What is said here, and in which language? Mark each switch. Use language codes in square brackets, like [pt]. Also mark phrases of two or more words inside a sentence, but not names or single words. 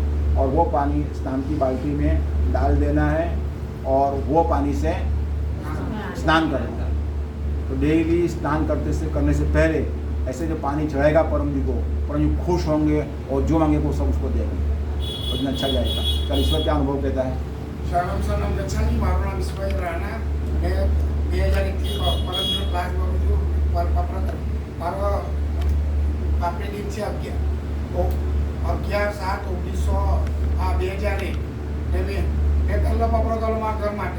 [hi] और वो पानी स्नान की बाल्टी में डाल देना है और वो पानी से स्नान करना है। तो डेली स्नान करने से पहले ऐसे जो पानी चढ़ाएगा परम जी को, परम जी खुश होंगे और जो मांगे वो सब उसको देंगे, और दिन अच्छा जाएगा। कल ईश्वर क्या अनुभव कहता है? [sa] शरणम शरणम गच्छामि, [gu] મારું નામ ઈશ્વર રાણા, મેં 2021 પરમનો ક્લાસ કરું છું મારો આપણે દિન છે 11/7/1901 ને મેં પહેલો પપડો કર્યો મારા ઘર માટે.